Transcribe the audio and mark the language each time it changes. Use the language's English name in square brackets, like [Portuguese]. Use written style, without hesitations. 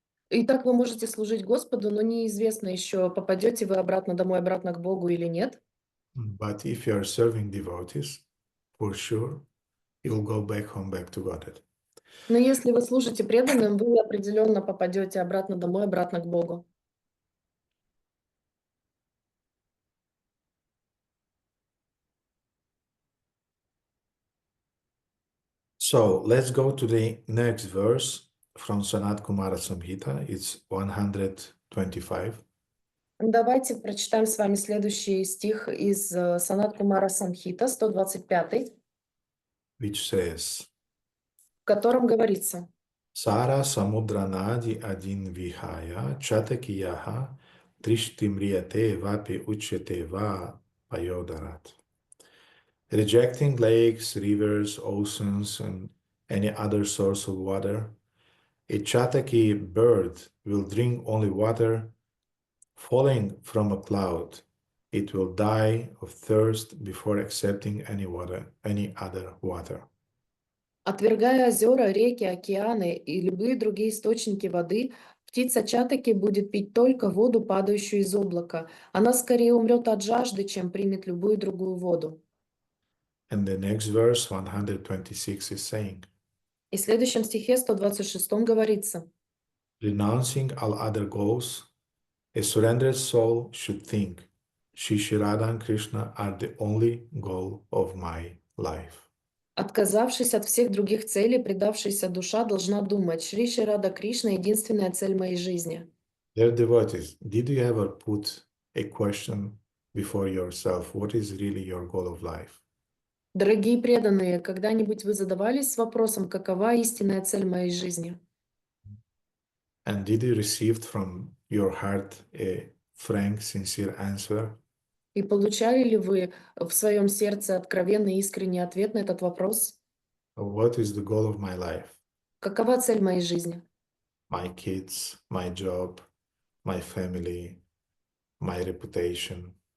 [Russian] Итак, вы можете служить Господу, но неизвестно еще, попадете вы обратно домой, обратно к Богу или нет. [English] But if you are serving devotees, for sure, you'll go back home, back to Godhead. [Russian] Но если вы служите преданным, вы определенно попадете обратно домой, обратно к Богу. [English] So let's go to the next verse from Sanat Kumara Samhita. It's 125. [Russian] Давайте прочитаем с вами следующий стих из сонат Кумара Самхита, 125, [English] which says, [Russian] в котором говорится: [Sanskrit] Sara samudranadi adin vihaya chatakiyaha trishtimriyate vapi uchyate va payodarat. [English] Rejecting lakes, rivers, oceans, and any other source of water, a chataki bird will drink only water falling from a cloud. It will die of thirst before accepting any other water. [Russian] «Отвергая озера, реки, океаны и любые другие источники воды, птица чатаки будет пить только воду, падающую из облака. Она скорее умрет от жажды, чем примет любую другую воду». [English] And the next verse, 126, is saying, [Russian] И в следующем стихе, 126, говорится: [English] renouncing all other goals, a surrendered soul should think, Shri Radha and Krishna are the only goal of my life. [Russian] «Отказавшись от всех других целей, предавшаяся душа должна думать: Шри Шри Рада Кришна — единственная цель моей жизни». [English] Dear devotees, did you ever put a question before yourself, what is really your goal of life? [Russian] Дорогие преданные, когда-нибудь вы задавались вопросом, какова истинная цель моей жизни? [English] And did you receive from your heart a frank, sincere answer? [Russian] И получали ли вы в своем сердце откровенный и искренний ответ на этот вопрос? [English] What is the goal of my life? [Russian] Какова цель моей жизни? [English] My kids, my job, my family, my reputation.